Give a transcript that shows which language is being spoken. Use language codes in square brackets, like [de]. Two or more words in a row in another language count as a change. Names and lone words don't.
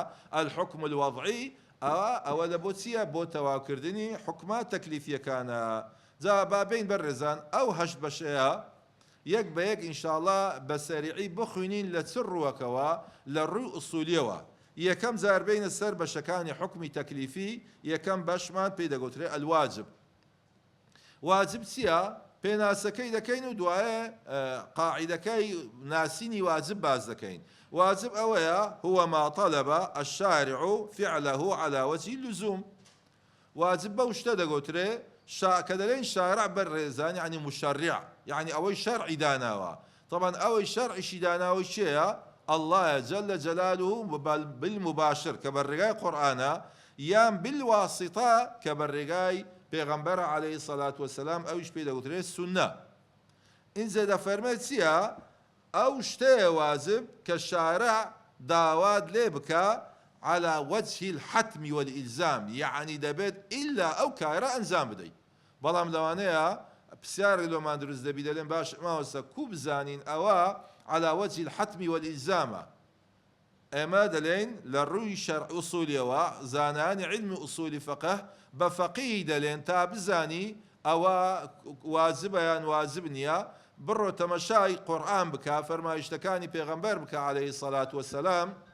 [ar] الحكم الوضعي [ckb] ئەوە لە بۆ چییە بۆ تەواوکردنی حکمە تەکلیفیەکانە جا بابین بەڕێزان ئەو هەشت بەشەیە یەک بە یەک ئینشاءڵڵا بە سەریعی بخوێنین لە چ ڕووەکەوە لە ڕووی ئوسولیەوە یەکەم زاربینە سەر بەشەکانی حکمی تەکلیفی یەکەم بەشمان پێی دەگوترێ الواجب واجب چییە پێناسەکەی دەکەین و دوایە قاعیدەکەی ناسینی واجب باز دەکەین. واجب ئەوەیە [ar] هو ما طلب الشارع فعله على وجه اللزوم. [ckb] واجب بەو شتە دەگوترێ کە دەڵێن شارع بەڕێزان یعنی مشرع، یعنی ئەوەی شەرعی داناوە. طبعا ئەوەی شەرعیشی داناوەی چێیە؟ [ar] الله جل جلاله بالمباشر [ckb] کە بەڕێگای قورئانە، یان بالواسطە کە بەڕێگای پێغەمبەر [ar] عەلەیهی السەڵات وەسەلام، [ckb] ئەویش پێی دەگوترێت سونە. ئینجا دەفەرمێت چییە؟ ئەو شتەیە واجب کە شارع داوات لێ بکە [ar] على وجه الحتم والإلزام، [ckb] يعني دەبێت ئیلا ئەو کارە ئەنجام بدەیت. بەڵام لەوانەیە پرسیار لۆمان دروست دەبی دەڵێن باش ماوەسە کوو بزانین ئەوە [ar] على وجه الحتم والإلزام. [ckb] ئێمە دەڵێن لە ڕووی شەرع ئوسولیەوە زانانی علمی ئوسولی فەقه بە فەقیهی دەڵێن تا بزانی ئەوە واجبە یان واجب نییە، بڕۆ تەمەشای قورئان بکە، فەرمایشتەکانی پێغەمبەر بکە [ar] عەلەیهی السەڵات وەسەلام.